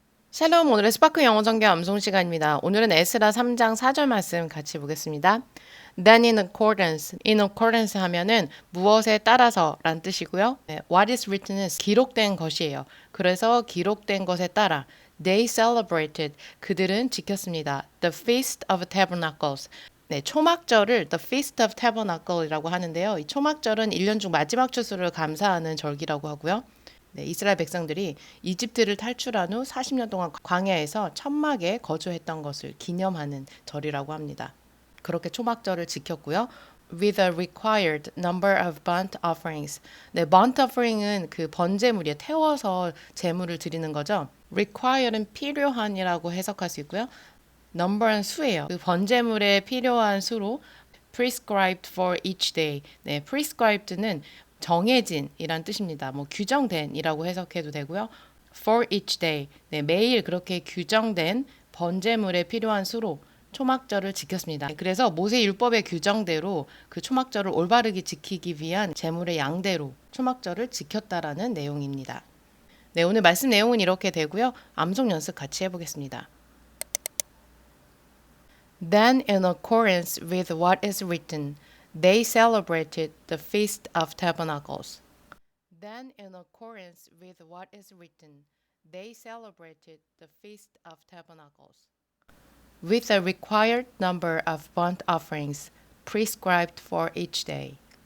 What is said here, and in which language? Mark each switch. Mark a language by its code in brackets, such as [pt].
[ko] 샬롬, 오늘의 스파크 영어 정규 암송 시간입니다. 오늘은 에스라 3장 4절 말씀 같이 보겠습니다. [en] Then in accordance [ko] 하면은 무엇에 따라서 란 뜻이고요. [en] What is written [ko] 은 기록된 것이에요. 그래서 기록된 것에 따라 [en] They celebrated, [ko] 그들은 지켰습니다. [en] The Feast of Tabernacles. [ko] 네, 초막절을 [en] The Feast of Tabernacle [ko] 이라고 하는데요. 이 초막절은 1년 중 마지막 추수를 감사하는 절기라고 하고요. 네, 이스라엘 백성들이 이집트를 탈출한 후 40년 동안 광야에서 천막에 거주했던 것을 기념하는 절이라고 합니다. 그렇게 초막절을 지켰고요. [en] With a required number of burnt offerings. [ko] 네, burnt offering은 그 번제물이에요. 태워서 제물을 드리는 거죠. required은 필요한이라고 해석할 수 있고요. number는 수예요. 그 번제물에 필요한 수로 [en] prescribed for each day. [ko] 네, prescribed는 정해진이란 뜻입니다. 뭐 규정된이라고 해석해도 되고요. [en] For each day. [ko] 네, 매일 그렇게 규정된 번제물에 필요한 수로 초막절을 지켰습니다. 그래서 모세 율법의 규정대로 그 초막절을 올바르게 지키기 위한 제물의 양대로 초막절을 지켰다라는 내용입니다. 네, 오늘 말씀 내용은 이렇게 되고요. 암송 연습 같이 해보겠습니다. [en] Then, in accordance with what is written, they celebrated the Feast of Tabernacles. Then, in accordance with what is written, they celebrated the Feast of Tabernacles. With a required number of burnt offerings prescribed for each day.